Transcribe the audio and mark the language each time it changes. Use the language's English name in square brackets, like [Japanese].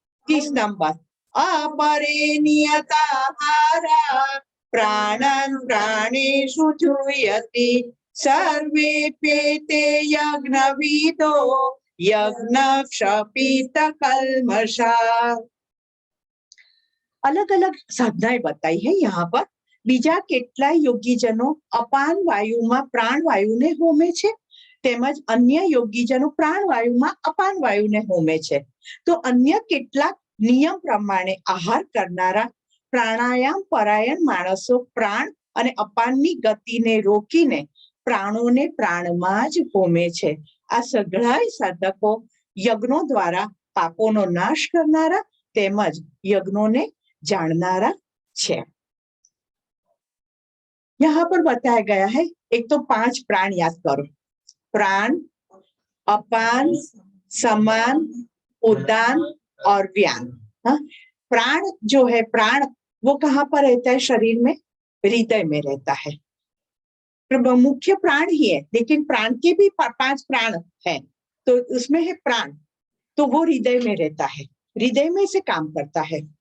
[Sanskrit] 30 number, अपरे नियताहारा प्राणं प्राणेषु जूयति सर्वेप्येते यज्ञविदो यज्ञ क्षपित कल्मषा। [Hindi] अलग अलग साधनाएं बताई है यहाँ पर। [Gujarati] बीजा કેટલાય યોગીજનો અપાન વાયુમાં પ્રાણવાયુને હોમે છે, તેમજ अन्य યોગીજનો પ્રાણવાયુમાં અપાન વાયુને હોમે છે। તો अन्य કેટલાક નિયમ પ્રમાણે આહાર કરનારા પ્રાણાયામ પરાયણ માણસો પ્રાણ અને અપાનની ગતિને રોકીને પ્રાણોને પ્રાણમાં જ હોમે છે। આ સઘળાય સાધકો યજ્ઞો દ્વારા પાપોનો નાશ કરનારા તેમજ યજ્ઞોને जाननारा छे। [Hindi] यहाँ पर बताया गया है, एक तो 5 प्राण याद करो, प्राण, अपान, समान, उदान और व्यान। प्राण जो है, प्राण वो कहाँ पर रहता है? शरीर में, हृदय में रहता है। मुख्य प्राण ही है, लेकिन प्राण के भी 5 प्राण है, तो उसमें है प्राण, तो वो हृदय में रहता है, हृदय में से काम करता है।